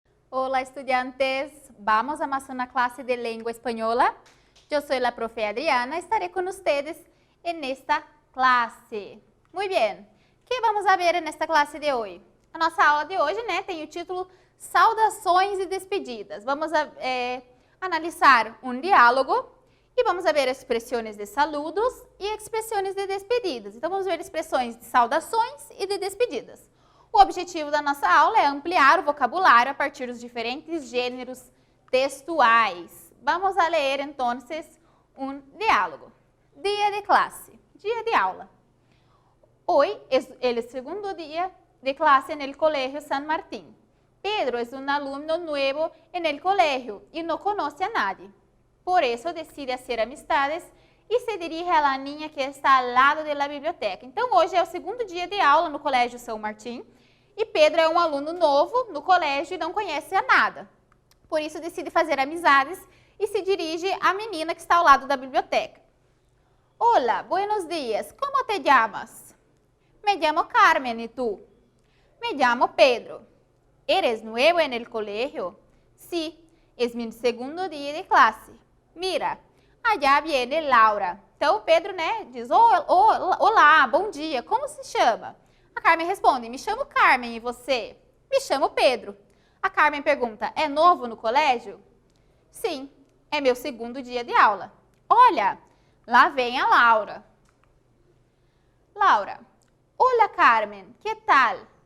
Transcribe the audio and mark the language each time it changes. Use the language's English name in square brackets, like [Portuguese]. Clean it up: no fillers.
[Spanish] Hola estudiantes, vamos a más una clase de lengua española. Yo soy la profe Adriana, estaré con ustedes en esta clase. Muy bien, ¿qué vamos a ver en esta clase de hoy? [Portuguese] A nossa aula de hoje, tem o título Saudações e Despedidas. Vamos analisar um diálogo e vamos ver expressões de saludos e expressões de despedidas. Então, vamos ver expressões de saudações e de despedidas. O objetivo da nossa aula é ampliar o vocabulário a partir dos diferentes gêneros textuais. Vamos a ler, então, um diálogo. Dia de classe, dia de aula. [Spanish] Hoy es el segundo día de clase en el Colegio San Martín. Pedro es un alumno nuevo en el colegio y no conoce a nadie. Por eso decide hacer amistades e se dirige a la niña que está al lado de la biblioteca. [Portuguese] Então, hoje é o segundo dia de aula no Colégio São Martim e Pedro é um aluno novo no colégio e não conhece a nada. Por isso, decide fazer amizades e se dirige à menina que está ao lado da biblioteca. [Spanish] Hola, buenos días, ¿cómo te llamas? Me llamo Carmen, ¿y tú? Me llamo Pedro. ¿Eres nuevo en el colegio? Sí, es mi segundo día de clase. Mira, allá viene Laura. [Portuguese] Então, Pedro, diz, olá, bom dia, como se chama? A Carmen responde, me chamo Carmen, e você? Me chamo Pedro. A Carmen pergunta, é novo no colégio? Sim, é meu segundo dia de aula. Olha, lá vem a Laura. [Spanish] Laura, hola Carmen, ¿qué tal?